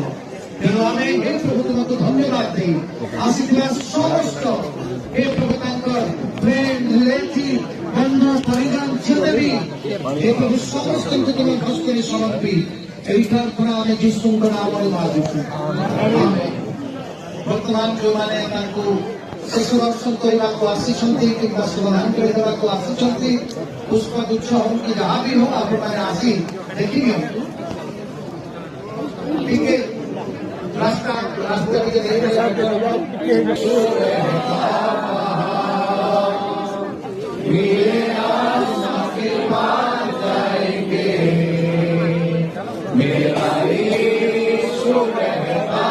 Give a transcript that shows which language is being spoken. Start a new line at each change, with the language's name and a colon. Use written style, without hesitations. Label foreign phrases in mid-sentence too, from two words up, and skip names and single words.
Odia: ତେଣୁ ଆମେ ହେ ପ୍ରଭୁ ତୁମକୁ ଧନ୍ୟବାଦ ଦେଇ ଆସିଥିବା ସମସ୍ତ ହେ ପ୍ରଭୁ ତାଙ୍କର ଫ୍ରେଣ୍ଡ ରିଲେଟିଭ ବନ୍ଧୁ ପରିବାର ଯେତେ ବି ହେ ପ୍ରଭୁ ସମସ୍ତଙ୍କୁ ତୁମ ହସ୍ତରେ ସମର୍ପି ଏହି ପ୍ରାର୍ଥନା ଆମେ ଯୀଶୁଙ୍କ ନାମରେ ମାଗୁଛୁ। ବର୍ତ୍ତମାନ ଯେଉଁମାନେ ତାଙ୍କୁ ଶେଷ ଦର୍ଶନ କରିବାକୁ ଆସିଛନ୍ତି କିମ୍ବା ଶୁଭାଞ୍ଜଳି ଦେବାକୁ ଆସିଛନ୍ତି ପୁଷ୍ପଗୁଚ୍ଛ ହଉ କି ଯାହା ବି ହଉ ଆପଣମାନେ ଆସି ଦେଖିନିଅନ୍ତୁ।
Hindi: ଟିକେ रास्ता रास्ते के लिए मेरे आसमां के पार जाएंगे मेरा यीशु